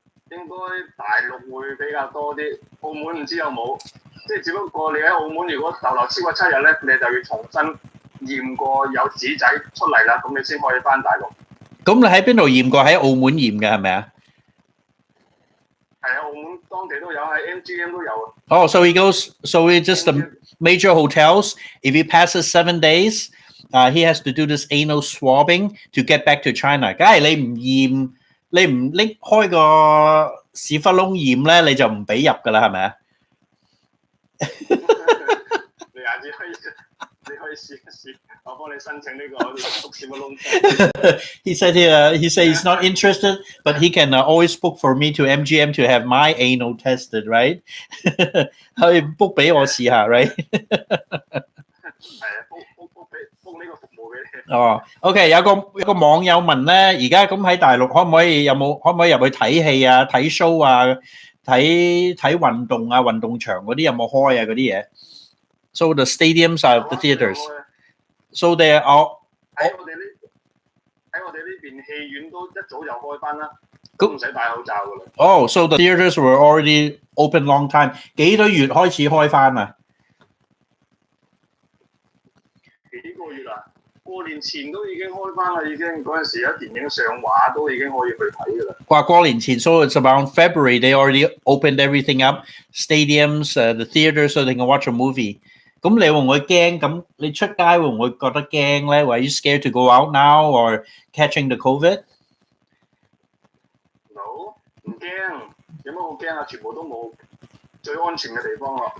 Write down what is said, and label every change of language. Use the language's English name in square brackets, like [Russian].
[Cantonese] 應該大陸會比較多啲，澳門唔知有冇，即係只不過你喺澳門如果逗留超過7日咧，你就要重新驗過有紙仔出嚟啦，咁你先可以翻大陸。咁你喺邊度驗過？喺澳門驗嘅係咪啊？係啊，澳門當地都有，喺 MGM 都有啊。 [English] Oh, so he goes. So it's just the major hotels. If he passes 7 days, he has to do this anal swabbing to get back to China. [Cantonese] 梗係你唔驗。你唔拎開個屎忽窿驗咧，你就唔俾入噶啦，係咪啊？你下次可以你可以試一試，我幫你申請呢個篤屎窟窿。 [English] he said he's not interested, but he can always book for me to MGM to have my anal tested, right? [Cantonese] 可以 book 俾我試下 ，right？係啊，book 呢個服務俾你。哦，OK，有個網友問咧，而家咁喺大陸可唔可以入去睇戲啊、睇 show 啊、睇運動啊、運動場嗰啲有冇開啊嗰啲嘢？ [English] So the stadiums are the theaters. So they are all [Cantonese] 喺我哋呢邊戲院都一早就開翻啦，都唔使戴口罩噶啦。 [English] Oh, so the theaters were already open long time. [Cantonese] 幾多月開始開翻啊？幾個月啊？過年前都已經開翻啦，已經嗰陣時有電影上畫都已經可以去睇噶啦。話過年前 [English] so it's around February they already opened everything up, stadiums, the theaters so they can watch a movie. [Cantonese] 咁你會唔會驚？咁你出街會唔會覺得驚咧？ [English] Are you scared to go out now or catching the COVID? [Cantonese] No， 唔驚，有乜好驚啊？全部都冇，最安全嘅地方咯。